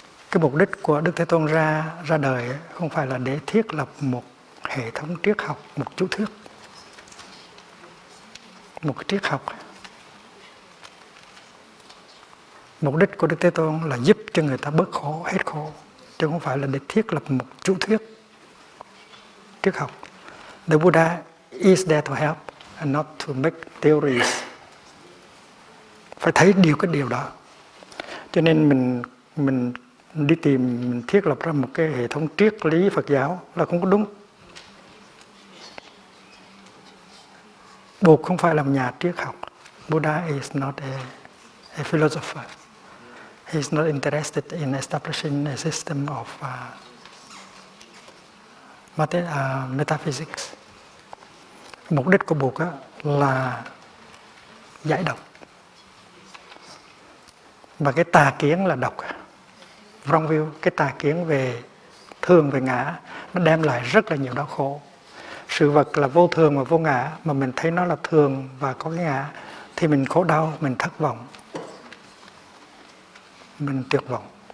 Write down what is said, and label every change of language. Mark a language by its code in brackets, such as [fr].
[vi] Cái mục đích của Đức Thế Tôn ra đời không phải là để thiết lập một hệ thống triết học, một chú thuyết, một cái triết học. Mục đích của Đức Thế Tôn là giúp cho người ta bớt khổ, hết khổ, chứ không phải là để thiết lập một chú thuyết triết học. [en] The Buddha is there to help and not to make theories. [vi] Phải thấy cái điều đó. Cho nên mình đi tìm, mình thiết lập ra một cái hệ thống triết lý Phật giáo là không có đúng. Bụt không phải là nhà triết học. [en] Buddha is not a philosopher. He is not interested in establishing a system of metaphysics. [vi] Mục đích của Bụt là giải độc. Và cái tà kiến là độc. [en] Wrong view, [vi] cái tà kiến về thường, về ngã, nó đem lại rất là nhiều đau khổ. Sự vật là vô thường và vô ngã, mà mình thấy nó là thường và có cái ngã, thì mình khổ đau, mình thất vọng, mình tuyệt vọng.